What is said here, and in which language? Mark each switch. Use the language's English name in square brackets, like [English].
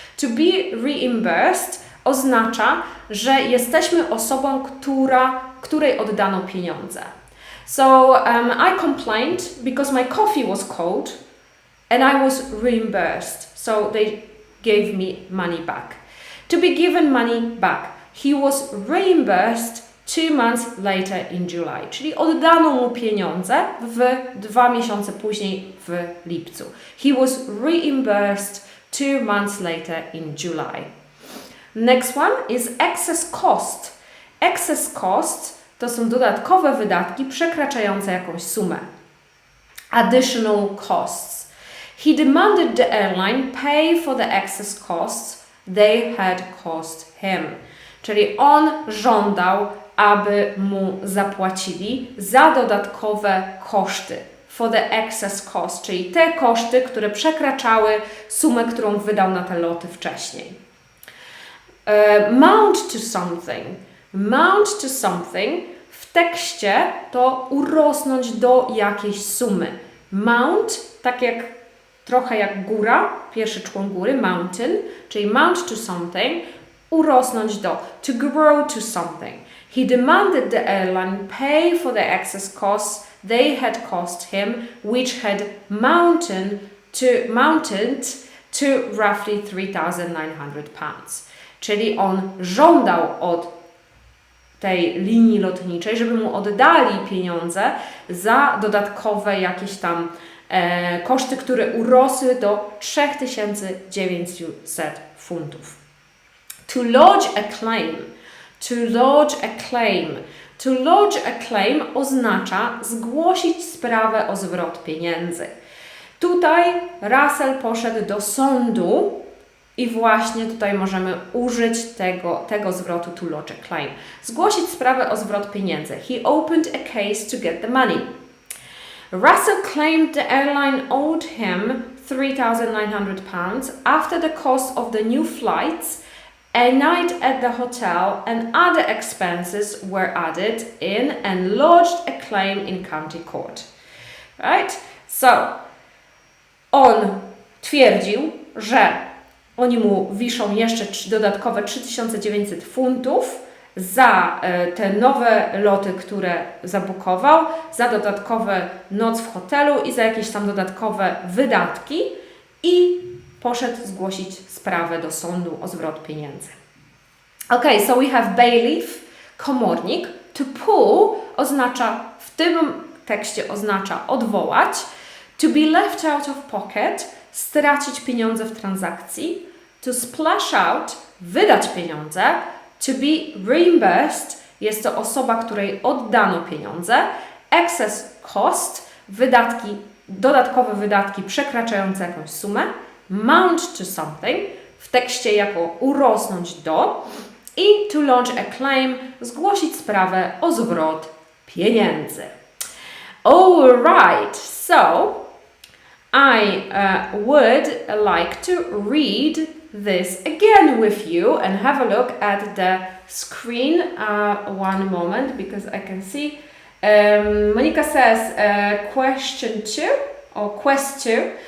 [Polish] To be reimbursed oznacza, że jesteśmy osobą, której oddano pieniądze. [English] So I complained because my coffee was cold and I was reimbursed. So they gave me money back. To be given money back. He was reimbursed 2 months later in July. [Polish] Czyli oddano mu pieniądze 2 miesiące później w lipcu. [English] He was reimbursed 2 months later in July. Next one is excess cost. [Polish] Excess cost to są dodatkowe wydatki przekraczające jakąś sumę. [English] additional costs. He demanded the airline pay for the excess costs they had cost him. [Polish] Czyli on żądał, aby mu zapłacili za dodatkowe koszty. [English] For the excess cost, [Polish] czyli te koszty, które przekraczały sumę, którą wydał na te loty wcześniej. Mount to something. Mount to something w tekście to urosnąć do jakiejś sumy. Mount, tak jak trochę jak góra, pierwszy człon góry, mountain, czyli mount to something, urosnąć do, [English] to grow to something. He demanded the airline pay for the excess costs they had cost him, which had mounted to roughly £3,900. [Polish] Czyli on żądał od tej linii lotniczej, żeby mu oddali pieniądze za dodatkowe jakieś tam koszty, które urosły do 3900 funtów. [English] To lodge a claim. To lodge a claim. [Polish] To lodge a claim oznacza zgłosić sprawę o zwrot pieniędzy. Tutaj Russell poszedł do sądu i właśnie tutaj możemy użyć tego zwrotu to lodge a claim. Zgłosić sprawę o zwrot pieniędzy. [English] He opened a case to get the money. Russell claimed the airline owed him £3,900 after the cost of the new flights, a night at the hotel and other expenses were added in and lodged a claim in county court. Right? [Polish] So, on twierdził, że oni mu wiszą jeszcze dodatkowe 3900 funtów za te nowe loty, które zabukował, za dodatkowe noc w hotelu i za jakieś tam dodatkowe wydatki i poszedł zgłosić sprawę do sądu o zwrot pieniędzy. [English] Okay, so we have [Polish] bailiff, komornik. To pull oznacza, w tym tekście oznacza odwołać. To be left out of pocket, stracić pieniądze w transakcji. To splash out, wydać pieniądze. To be reimbursed, jest to osoba, której oddano pieniądze. Excess cost, dodatkowe wydatki przekraczające jakąś sumę. Mount to something, w tekście jako urosnąć do. I to lodge a claim, zgłosić sprawę o zwrot pieniędzy. [English] Alright, so I would like to read this again with you and have a look at the screen. One moment, because I can see. Monica says, question 2 or quest 2.